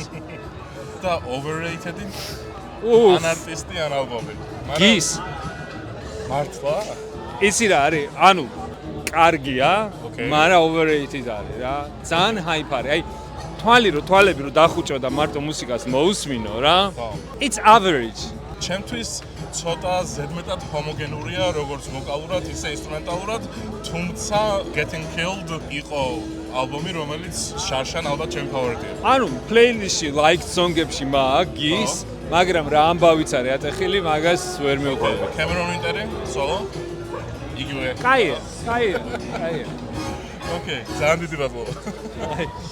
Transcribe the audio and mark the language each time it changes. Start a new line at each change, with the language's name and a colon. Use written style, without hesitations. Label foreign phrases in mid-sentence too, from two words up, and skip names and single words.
Georgian: და overrated-ი? ან არტისტი ან ალბომი? გის მართლა? იცი რა არის? ანუ კარგია, მაგრამ overrated არის რა. ძალიან hype არის. აი თვალები რომ დახუჭო და მარტო მუსიკას მოусმინო რა.
English: It's average.
Georgian: ჩემთვის ცოტა ზედმეტად ჰომოგენურია, როგორც ვოკალურად, ისე ინსტრუმენტალურად, თუმცა Getting Killed იყო ალბომი, რომელიც შარშან ალბათ ჩემი ფავორიტია. ანუ პლეილისტში
English: like song-
Georgian: ებში მაგის, მაგრამ რა ამბავიც არის ატეხილი, მაგას ვერ მივყვები. Cameron Winter-ი, solo? იგივე. კაია. ოკეი, ძალიან დიდი მადლობა.